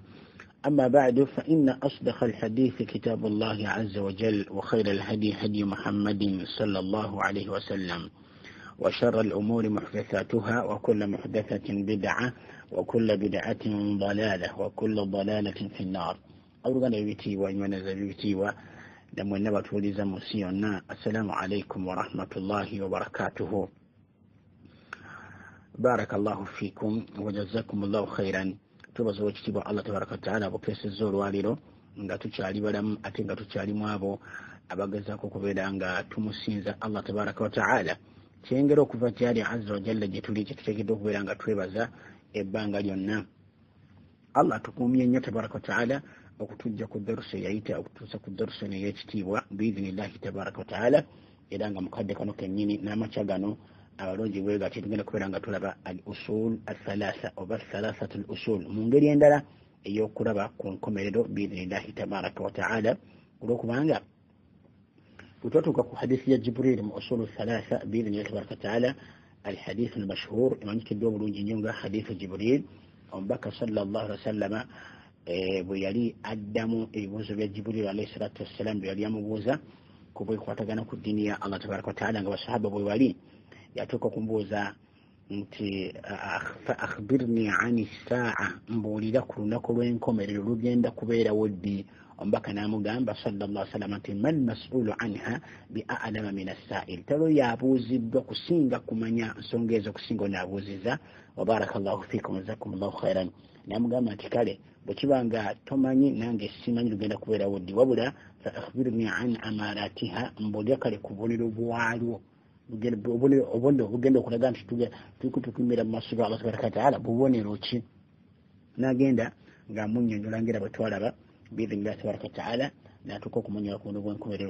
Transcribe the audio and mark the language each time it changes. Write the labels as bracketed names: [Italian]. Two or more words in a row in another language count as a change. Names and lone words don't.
[Arabic] أما بعد، فإن أصدق الحديث كتاب الله عز وجل، وخير الهدي هدي محمد صلى الله عليه وسلم، وشر الأمور محدثاتها، وكل محدثة بدعة، وكل بدعة ضلالة، وكل ضلالة في النار. أولا يبتي وينزل لما نبت ولز مسيونا. السلام عليكم ورحمة الله وبركاته. بارك الله فيكم وجزاكم الله خيرا. [Ganda] tubazo wekitiibwa [Arabic] الله تبارك وتعالى [Ganda] bukesezza olwaliro nga tukyali balamu ate nga tukyali mu abo abagezaako okubeera nga tumusinza [Arabic] الله تبارك وتعالى. [Ganda] kyengera okuva tyali azza wajalla gye tuli kyetuteekeddwa okubeera nga twebaza ebbanga lyonna. Allah tukuumye nnyo [Arabic] تبارك وتعالى [Ganda] okutujja ku darusa eyayita okutuusa ku darusa eno ey'ekitiibwa [Arabic] بإذن الله تبارك وتعالى, [Ganda] era nga mukadde kano kennyini n'amakya gano abalungi bwe gati tugenda kubeera nga tulaba [Arabic] الأصول الثلاثة [Ganda] oba [Arabic] ثلاثة الأصول [Ganda] mu ngeri endala ey'okulaba ku nkomerero [Arabic] بإذن الله تبارك وتعالى, [Ganda] olwokubanga bwetwatuuka ku hadithi ya Jibril mu [Arabic] أصول ثلاثة بإذن الله تبارك وتعالى, الحديث المشهور [Ganda] emanyikiddwa obulungi nnyo nga [Arabic] حديث جبريل. [Ganda] Omubaka [Arabic] صلى الله عليه وسلم [Ganda] bwe yali addamu ebibuuzo bya Jibril [Arabic] عليه الصلاة والسلام [Ganda] bwe yali amubuuza ku bwekwatagana ku ddiini ya [Arabic] الله تبارك وتعالى, [Ganda] nga basahaba bwe bali yatuuka kumbuuza nti [Arabic] فأخبرني عن الساعة, [Ganda] mbuulira ku lunaku lw'enkomerero lugenda kubeerawo ddi? Omubaka n'amugamba [Arabic] صلى الله عليه وسلم [Ganda] nti [Arabic] ما المسؤول عنها بأعلم من السائل, [Ganda] talo yabuuziddwa kusinga kumanya nsonga ezo kusinga onaabuuziza. [Arabic] وبارك الله فيكم جزاكم الله خيرا. [Ganda] N'amugamba nti kale bwe kiba nga tomanyi nange simanyi lugenda kubeerawo ddi, wabula [Arabic] فأخبرني عن أماراتها, [Ganda] mbuulira kale ku bubonero bwalwo obugenda okulaga nti tukutukumira mu maaso ga [Arabic] الله تبارك وتعالى [Ganda] bubonero ki? N'agenda ng'amunnyonnyola ngera bwe twalaba [Arabic] بإذن الله تبارك وتعالى, [Ganda] n'atuuka okumunyola ku bubonero bw'enkomerero.